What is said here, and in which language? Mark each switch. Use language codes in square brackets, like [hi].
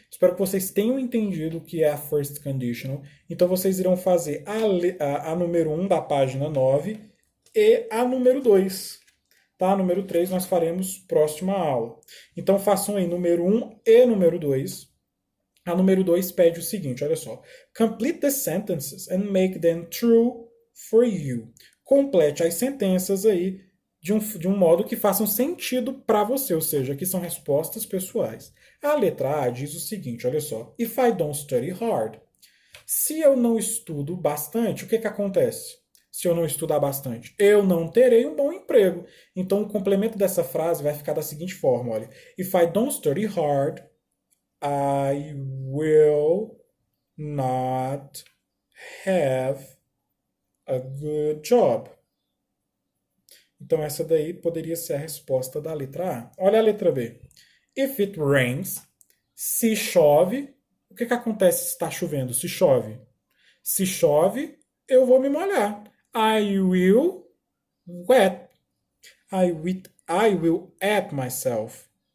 [pt] Espero que vocês tenham entendido o que é a first conditional. Então vocês irão fazer a número 1 da página 9 e a número 2. Tá? Número 3 nós faremos próxima aula. Então façam aí número 1 e número 2. A número 2 pede o seguinte, olha só. [en] Complete the sentences and make them true for you. [pt] Complete as sentenças aí de um modo que façam sentido para você, ou seja, aqui são respostas pessoais. A letra A diz o seguinte, olha só. If I don't study hard. Se eu não estudo bastante, o que acontece? Se eu não estudar bastante, eu não terei um bom emprego. Então, o complemento dessa frase vai ficar da seguinte forma, olha. [en] If I don't study hard, I will not have a good job. [pt] Então, essa daí poderia ser a resposta da letra A. Olha a letra B. If it rains, se chove, o que acontece se está chovendo? Se chove. Se chove, eu vou me molhar. [en] I will wet. I will wet myself.